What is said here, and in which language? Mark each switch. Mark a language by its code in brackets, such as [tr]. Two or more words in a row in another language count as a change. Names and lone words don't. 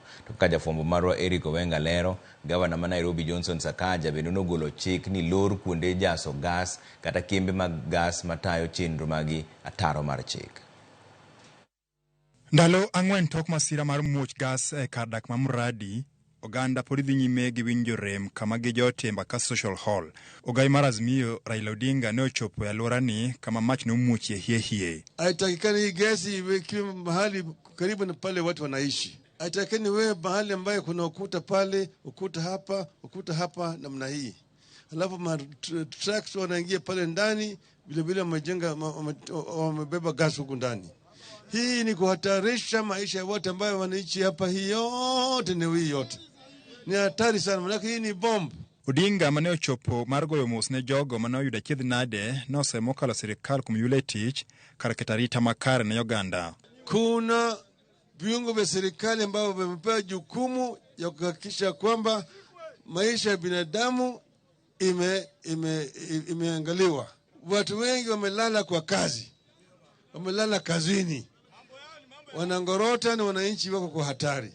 [luo] To ka jafwambo marwa Owenga lero, gavana ma Nairobi Johnson Sakaja bende nogolo chik ni lor kuonde jaso gas kata kembe mag gas matayo chenro magi ataro mar chik. Ndalo ang'wen tok masira mar muoch gas e kar dak ma Muradi, oganda pod dhi nyime gi winjo rem kama gi jote Embakasi Social Hall. Ogai mar Azimio Raila Odinga ne ochopo e alworani kama mach nomuochie hie. [sw] Haitakikani hii gesi iwe mahali karibu na pale watu wanaishi. Haitakikani wewe mahali ambaye kuna ukuta pale, ukuta hapa namna hii. Alafu trucks wanaingia pale ndani, vile wamejenga wamebeba gas huko ndani. Hii ni kuhatarisha maisha ya watu ambayo wanaishi hapa. Hii yote ni yote ni hatari sana, maana hii ni bomb. [luo] Odinga mane ochopo mar goyo mos ne jogo mane oyudo chiedh nade nosemo kala sirikal kuom yule tich kar keto arita makare ne Uganda. [sw] Kuna viungo vya serikali ambao vimepewa jukumu ya kuhakikisha kwamba maisha ya binadamu imeangaliwa. Watu wengi wamelala kwa kazi, wamelala kazini, wanangorota na wananchi wako kwa hatari.